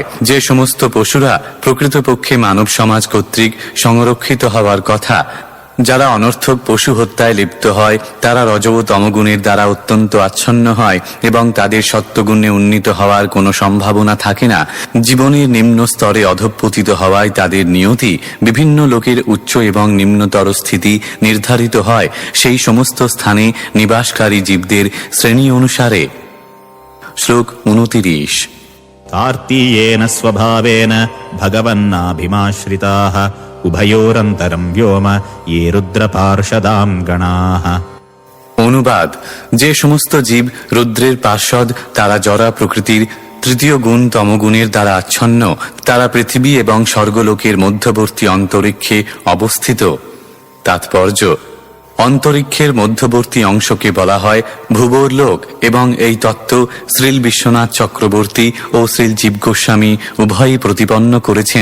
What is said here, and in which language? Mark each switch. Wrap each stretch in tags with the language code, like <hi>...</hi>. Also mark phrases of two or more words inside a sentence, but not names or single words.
<bn>যে সমস্ত পশুরা প্রকৃতপক্ষে মানব সমাজ কর্তৃক সংরক্ষিত হওয়ার কথা, যারা অনর্থক পশু হত্যায় লিপ্ত হয় তারা রজ ও তমগুণের দ্বারা অত্যন্ত আচ্ছন্ন হয় এবং তাদের সত্যগুণে উন্নীত হওয়ার কোনো সম্ভাবনা থাকে না। জীবনের নিম্ন স্তরে অধঃপতিত হওয়ায় তাদের নিয়তি বিভিন্ন লোকের উচ্চ এবং নিম্নতর স্থিতি নির্ধারিত হয় সেই সমস্ত স্থানে নিবাসকারী জীবদের শ্রেণী অনুসারে। শ্লোক 29।</bn> <sa>कार्तीयेन स्वभावेन भगवन्नाभिमाश्रिताः उभयोरन्तरं व्योम ये रुद्रपार्षदां गणाः।</sa> <bn>অনুবাদ। যে সমস্ত জীব রুদ্রের পার্ষদ তারা জরা প্রকৃতির তৃতীয় গুণ তমগুণের দ্বারা আচ্ছন্ন, তারা পৃথিবী এবং স্বর্গলোকের মধ্যবর্তী অন্তরিক্ষে অবস্থিত। তাৎপর্য: অন্তরিক্ষের মধ্যবর্তী অংশকে বলা হয় ভুবর লোক, এবং এই তত্ত্ব শ্রীল বিশ্বনাথ চক্রবর্তী ও শ্রীল জীব গোস্বামী উভয়ই প্রতিপন্ন করেছেন।</bn>